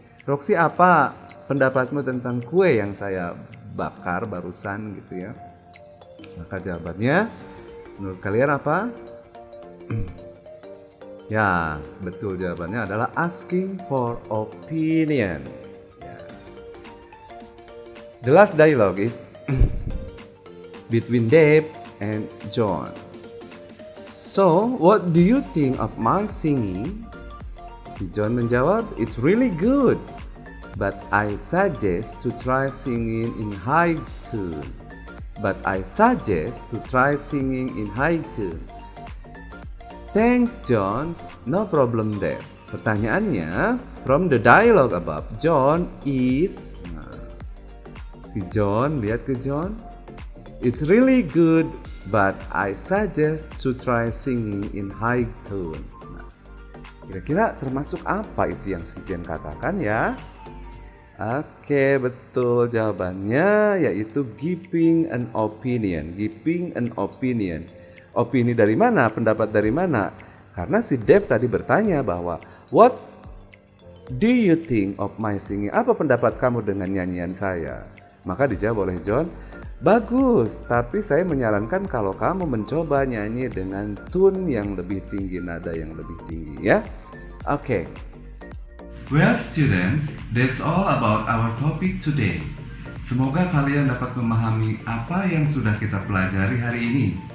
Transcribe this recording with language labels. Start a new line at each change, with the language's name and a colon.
Indonesian: Roxy, apa pendapatmu tentang kue yang saya bakar barusan gitu ya? Maka jawabannya menurut kalian apa? Ya, betul, jawabannya adalah
English: asking for opinion.
Indonesian: Ya.
English: The last dialogue is between Dave and John. So, what do you think of my singing?
Indonesian: Si John menjawab,
English: it's really good, but I suggest to try singing in high tune. Thanks, John. No problem there. Pertanyaannya, from the dialogue above, John is...
Indonesian: Nah, si John, lihat ke John.
English: It's really good, but I suggest to try singing in high tone.
Indonesian: Nah, kira-kira termasuk apa itu yang si Jen katakan ya? Oke, betul, jawabannya yaitu
English: giving an opinion. Giving an opinion.
Indonesian: Opini dari mana? Pendapat dari mana? Karena si Dave tadi bertanya bahwa
English: what do you think of my singing?
Indonesian: Apa pendapat kamu dengan nyanyian saya? Maka dijawab oleh John, bagus, tapi saya menyarankan kalau kamu mencoba nyanyi dengan tune yang lebih tinggi, nada yang lebih tinggi ya. Oke.
English: Well students, that's all about our topic today.
Indonesian: Semoga kalian dapat memahami apa yang sudah kita pelajari hari ini.